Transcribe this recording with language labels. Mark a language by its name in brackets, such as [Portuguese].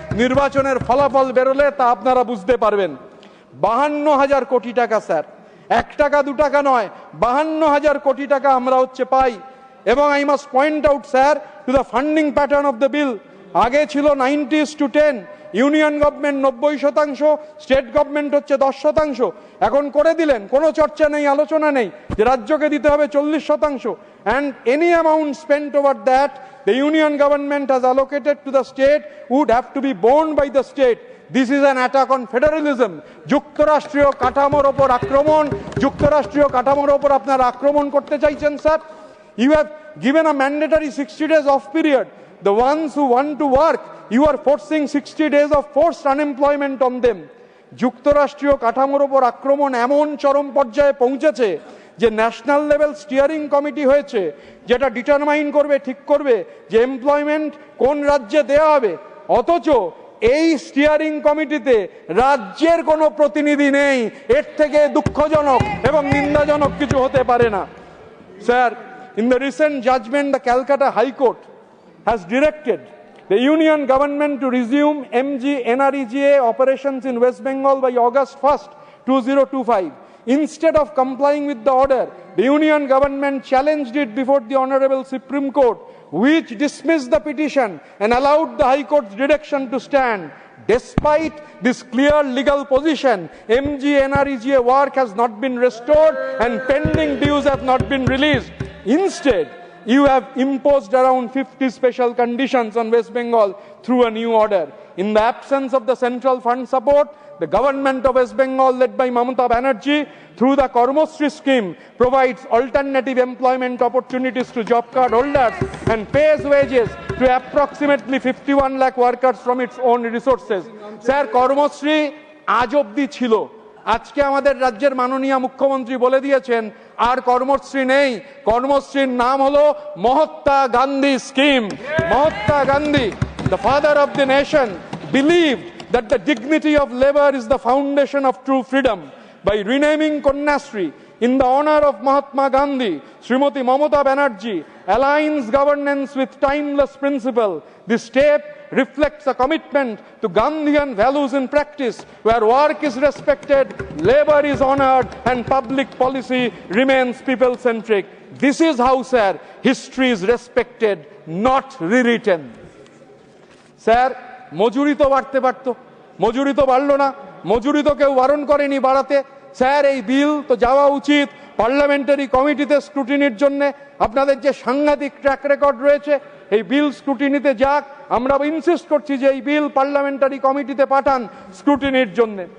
[Bangla] নির্বাচনের ফলাফল বেরোলে তা আপনারা বুঝতে পারবেন। 52,000 কোটি টাকা স্যার, 1 টাকা 2 টাকা নয়, 52,000 কোটি টাকা আমরা পাই। [English] এবং I must point out sir to the funding pattern of the bill. [Bangla] আগে ছিল 90:10, ইউনিয়ন গভর্নমেন্ট 90%, স্টেট গভর্নমেন্ট 10%। এখন করে দিলেন, কোনো চর্চা নেই, আলোচনা নেই যে রাজ্যকে দিতে হবে 40%। [English] and any amount spent over that the union government has allocated to the state would have to be borne by the state. This is an attack on federalism. [Bangla] যুক্তরাষ্ট্রীয় কাঠামোর ওপর আক্রমণ। যুক্তরাষ্ট্রীয় কাঠামোর ওপর আপনারা আক্রমণ করতে চাইছেন sir. [English] You have given a mandatory 60 days off period. The ones who want to work, you are forcing 60 days of forced unemployment on them. [Bangla] যুক্তরাষ্ট্রীয় কাঠামোর ওপর আক্রমণ এমন চরম পর্যায়ে পৌঁছেছে যে ন্যাশনাল লেভেল স্টিয়ারিং কমিটি হয়েছে, যেটা ডিটারমাইন করবে, ঠিক করবে যে এমপ্লয়মেন্ট কোন রাজ্যে দেয়া হবে। অথচ এই স্টিয়ারিং কমিটিতে রাজ্যের কোনো প্রতিনিধি নেই। এর থেকে দুঃখজনক এবং নিন্দাজনক কিছু হতে পারে না। [English] Sir, in the recent judgment, the Calcutta High Court has directed the union government to resume MGNREGA operations in West Bengal by August 1st, 2025. Instead of complying with the order, the union government challenged it before the Honorable Supreme Court, which dismissed the petition and allowed the High Court's direction to stand. Despite this clear legal position, MGNREGA work has not been restored and pending dues have not been released. Instead, you have imposed around 50 special conditions on West Bengal through a new order. In the absence of the central fund support, the government of West Bengal, led by Mamata Banerjee, through the Karmosri scheme, provides alternative employment opportunities to job card holders and pays wages to approximately 51 lakh workers from its own resources. [Bangla] Sir, Karmosri আজ অবধি ছিল। আজকে আমাদের রাজ্যের মাননীয় মুখ্যমন্ত্রী বলে দিয়েছেন আর কর্মশ্রী নেই। কর্মশ্রীর নাম হলো Mahatma Gandhi scheme. [English] Mahatma Gandhi, the father of the nation, believed that the dignity of labor is the foundation of true freedom. By renaming Kanyashree in the honor of Mahatma Gandhi, Srimati Mamata Banerjee aligns governance with timeless principle. This step reflects a commitment to Gandhian values in practice, where work is respected, labor is honored, and public policy remains people-centric. This is how, sir, history is respected, not rewritten. [Bangla] Sir, মজুরি তো বাড়তে পারত, মজুরি তো বাড়লো না। মজুরি তো কেউ বারণ করেনি বাড়াতে। স্যার, এই বিল তো যাওয়া উচিত পার্লামেন্টারি কমিটিতে স্ক্রুটিনির জন্য। আপনাদের যে সাংঘাতিক ট্র্যাক রেকর্ড রয়েছে, এই বিল স্ক্রুটিনিতে যাক। আমরা ইনসিস্ট করছি যে এই বিল পার্লামেন্টারি কমিটিতে পাঠান স্ক্রুটিনির জন্য।